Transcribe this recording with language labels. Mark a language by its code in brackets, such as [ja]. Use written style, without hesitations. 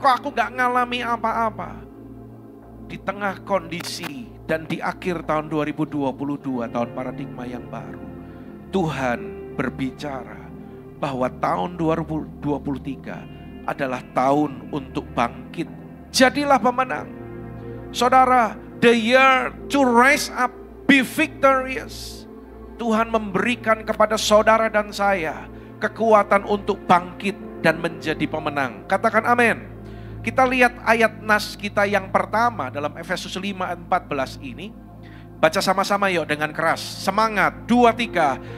[id] Kok aku gak ngalami apa-apa? Di tengah kondisi dan di akhir tahun 2022, tahun paradigma yang baru, Tuhan berbicara bahwa tahun 2023 adalah tahun untuk bangkit. Jadilah pemenang. [en] Saudara, the year to rise up, be victorious. [id] Tuhan memberikan kepada saudara dan saya kekuatan untuk bangkit dan menjadi pemenang. Katakan amin. Kita lihat ayat nas kita yang pertama dalam Efesus 5 ayat 14 ini. Baca sama-sama yuk dengan keras. Semangat, 2, 3.